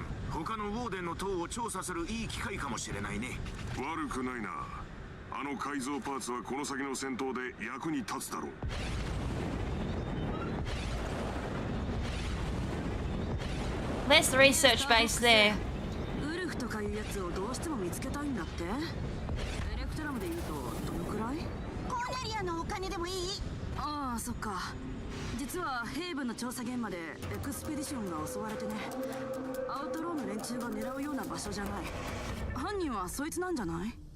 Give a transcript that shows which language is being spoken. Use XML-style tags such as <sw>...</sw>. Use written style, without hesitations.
<ja>他のウォーデンの塔を調査するいい機会かもしれないね。悪くないな。あの改造パーツはこの先の戦闘で役に立つだろう。</ja> <en>There's the research base there.</en> <ja>ウルフとかいうやつをどうしても見つけたいんだって。エレクトラムで言うとどのくらい？コーネリアのお金でもいい？ああ、そっか。実はヘイブンの調査現場でエクスペディションが襲われてね。アウトローの連中が狙うような場所じゃない。犯人はそいつなんじゃない？</ja>